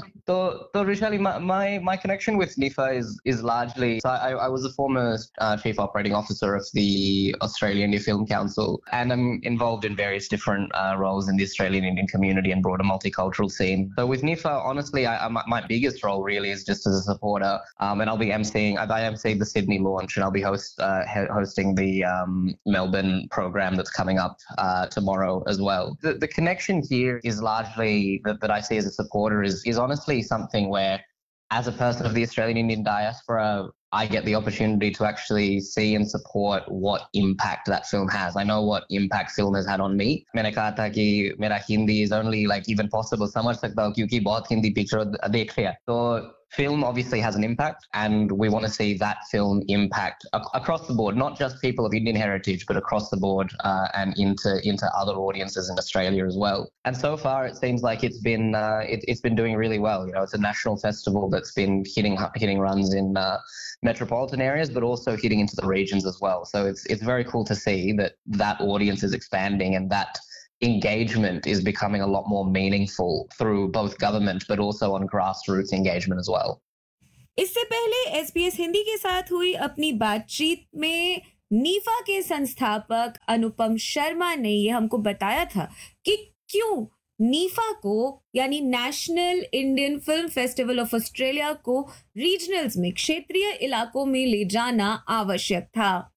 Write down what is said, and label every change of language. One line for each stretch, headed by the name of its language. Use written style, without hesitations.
English: तो Vishali, my connection with NIFA is largely, I was a former chief operating officer of the Australian film council and I am involved in various different roles in the Australian Indian community and broader multicultural scene. So with NIFA, honestly, my biggest role really is just as a supporter. And I'll be emceeing. I emceed the Sydney launch, and I'll be hosting the Melbourne program that's coming up tomorrow as well. The connection here is largely that I see as a supporter is honestly something where, as a person of the Australian Indian diaspora, I get the opportunity to actually see and support what impact that film has. I know what impact film has had on me.
Hindi: मैंने कहा था कि मेरा Hindi
English: is only like even possible
Hindi: समझ सकता हूँ क्योंकि बहुत हिंदी पिक्चर देख लिया।
English: तो film obviously has an impact, and we want to see that film impact across the board, not just people of Indian heritage, but across the board and into other audiences in Australia as well. And so far, it seems like it's been doing really well. You know, it's a national festival that's been hitting runs in metropolitan areas, but also hitting into the regions as well. So it's very cool to see that audience is expanding and that engagement is becoming a lot more meaningful through both government but also on grassroots engagement as well.
Hindi: इससे पहले SBS Hindi के साथ हुई अपनी बातचीत में Nipah के संस्थापक अनुपम शर्मा ने ये हमको बताया था कि क्यों नीफा को, यानी national Indian film festival of Australia को, रीजनल्स में, क्षेत्रीय इलाकों में ले जाना आवश्यक था।